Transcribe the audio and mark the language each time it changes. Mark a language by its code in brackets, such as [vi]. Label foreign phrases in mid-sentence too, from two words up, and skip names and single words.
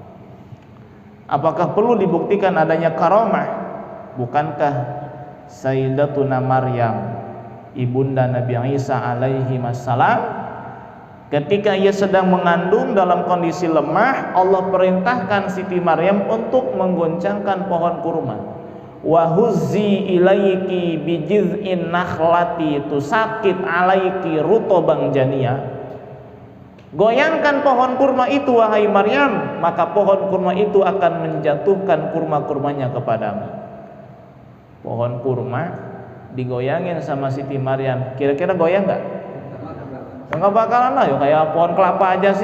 [id] Apakah perlu dibuktikan adanya karomah? Bukankah Sayyidatuna Maryam, ibunda Nabi Isa [ar] عليه السلام, [id] ketika ia sedang mengandung dalam kondisi lemah, Allah perintahkan Siti Maryam untuk menggoncangkan pohon kurma. [ar] وهزي إليك بجذع النخلة تساقط عليك رطبا جنيا. [id] Goyangkan pohon kurma itu wahai Maryam, maka pohon kurma itu akan menjatuhkan kurma-kurmanya kepadamu. Pohon kurma digoyangin sama Siti Maryam, kira-kira goyang nggak? Nggak bakalan lah, kayak pohon kelapa aja sih.